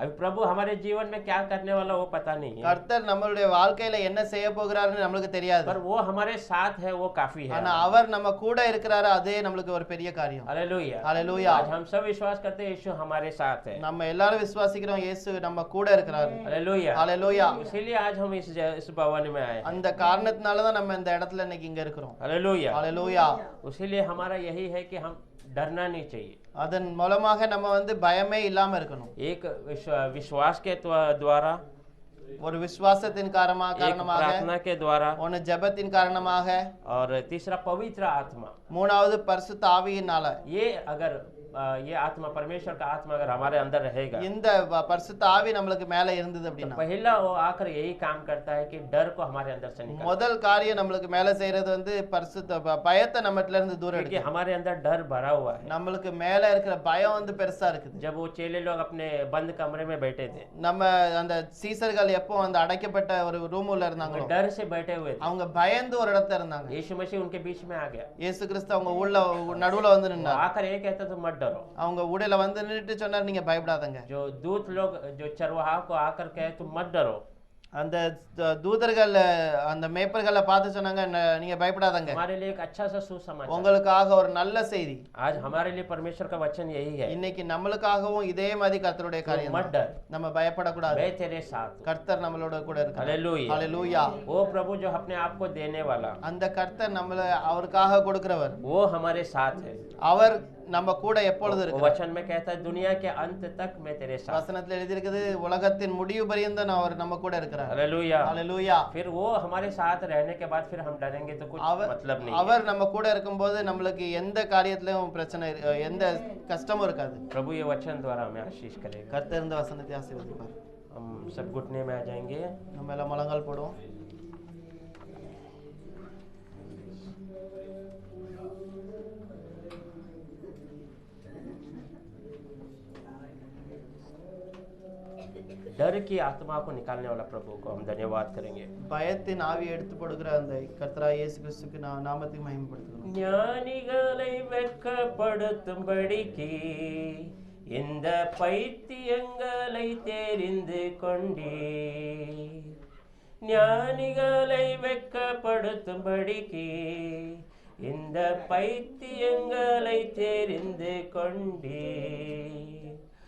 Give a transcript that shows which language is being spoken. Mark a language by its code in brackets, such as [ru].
[hi] अभी प्रभु हमारे जीवन में क्या करने वाला वो पता नहीं है, [ta] கர்த்தர் நம்மளுடைய வாழ்க்கையில என்ன செய்ய போகிறாருன்னு நம்மளுக்கு தெரியாது। [hi] पर वो हमारे साथ है वो काफी है। [ta] ஆனா அவர் நம்ம கூட இருக்கிறாரு, அதே நம்மளுக்கு ஒரு பெரிய காரியம். [hi] हालेलुया। [ta] हालेलुया। [hi] आज हम सब विश्वास करते हैं यीशु हमारे साथ है। [ta] நம்ம எல்லாரும் விசுவாசிக்கிறோம் இயேசு நம்ம கூட இருக்கிறாரு. [hi] हालेलुया। [ta] हालेलुया। [hi] इसीलिए आज हम इस भवन में आए हैं। [ta] அந்த காரணத்தினால தான் நம்ம இந்த இடத்துல இன்னைக்கு இங்க இருக்கிறோம். [hi] हालेलुया। [ta] हालेलुया। [hi] इसीलिए हमारा यही है कि हम डरना नहीं चाहिए। [ta] அதன் மூலமாக நம்ம பயமே இல்லாம இருக்கணும். [hi] एक विश्वास के द्वारा, [ta] ஒரு விசுவாசத்தின் [hi] एक [ta] காரணமாக, [hi] प्रार्थना के द्वारा, [ta] ஒன்னு ஜெபத்தின் காரணமாக, [hi] और तीसरा पवित्र आत्मा। [ta] மூணாவது பரிசுத்த ஆவியினால. [hi] ये अगर ये आत्मा, परमेश्वर का आत्मा अगर हमारे अंदर रहेगा, [ta] இந்த பரிசுத்த ஆவி நம்மளுக்கு மேல இருந்தது [hi] तो [ta] அப்படின்னா [hi] पहला वो आकर यही काम करता है कि डर को हमारे अंदर से निकाल, [ta] முதல் காரியம் நம்மளுக்கு மேல செய்யறது பரிசுத்த பயத்தை நம்மட்ல இருந்து தூரம் [hi] क्योंकि [ta] எடுக்கும். [hi] हमारे अंदर डर भरा हुआ है। [ta] நம்மளுக்கு மேல இருக்கிற பயம் பெருசா இருக்குது. [hi] जब वो चेले लोग अपने बंद कमरे में बैठे थे, [ta] நம்ம அந்த சீசர்கள் எப்போ அந்த அடைக்கப்பட்ட ஒரு ரூம்ல இருந்தாங்களோ, [hi] डर से बैठे हुए थे, [ta] அவங்க பயந்து ஒரு இடத்துல இருந்தாங்க. [hi] यीशु मसीह उनके बीच में आ गया। [ta] இயேசு கிறிஸ்து அவங்க உள்ள நடுவுல வந்து [hi] वो [ta] நின்னார். [hi] आकर ये कहता तो मत डरो। [ta] அவங்க உடையில வந்து நின்னுட்டு சொன்னார், நீங்க பயப்படாதங்க. [hi] जो दूत लोग, जो चरवाहा को आकर कहे तुम मत डरो, [ta] அந்த தூதர்கள் அந்த மேய்ப்பர்களை பார்த்து சொன்னாங்க, நீங்க பயப்படாதங்க, [hi] हमारे लिए एक अच्छा सा सुसमाचार। [ta] உங்களுக்காக ஒரு நல்ல செய்தி. [hi] आज हमारे लिए परमेश्वर का वचन यही है, [ta] இன்னைக்கு நம்மளுக்காகவும் இதே மாதிரி கர்த்தருடைய காரியம் [hi] मत [ta] தான். [hi] डर, [ta] நம்ம பயப்படக்கூடாது. [hi] मैं तेरे साथ हूं। [ta] கர்த்தர் நம்மளோட கூட இருக்கார். [hi] हालेलुया। [ta] ஹalleluya। [hi] वो प्रभु जो अपने आप को देने वाला, [ta] அந்த கர்த்தர் நம்மள அவருக்காக கொடுக்கிறவர். [hi] वो हमारे साथ है। [ta] அவர் நம்ம கூட எப்பொழுது [hi] वो [ta] இருக்கிறார். [hi] वचन में कहता है दुनिया के अंत तक मैं तेरे साथ। [ta] வசனத்துல எழுதி இருக்குது, உலகத்தின் முடிவு பரியந்தம் அவர் நம்ம கூட இருக்கிறார். [hi] हालेलुया। [ta] ஹalleluya। [hi] फिर वो हमारे साथ रहने के बाद फिर हम डरेंगे तो कुछ मतलब नहीं है। [ta] அவர் நம்ம கூட இருக்கும்போது நம்மளுக்கு எந்த காரியத்திலும் பிரச்சனை எந்த கஷ்டமும் இருக்காது. [hi] प्रभु ये वचन द्वारा हमें आशीष करेगा। [ta] கர்த்தர் இந்த वचनத்தை ஆசீர்வதிப்பார். [hi] हम सब घुटने में आ जाएंगे। [ta] நம்ம எல்லாம் முழங்கால் போடுவோம். [hi] डर की आत्मा को निकालने वाला प्रभु को हम धन्यवाद करेंगे। [ta] பயத்தின் ஆவி எடுத்து போடுகிற அந்த கர்த்தராகிய இயேசு கிறிஸ்துவுக்கு நாமத்தை மகிமைப்படுத்துகிறோம். ஞானிகளை வெட்கப்படுத்தும்படிக்கு இந்த பைத்தியங்களை தெரிந்து கொண்டீர். ஞானிகளை வெட்கப்படுத்தும்படிக்கு இந்த பைத்தியங்களை தெரிந்து கொண்டீர்.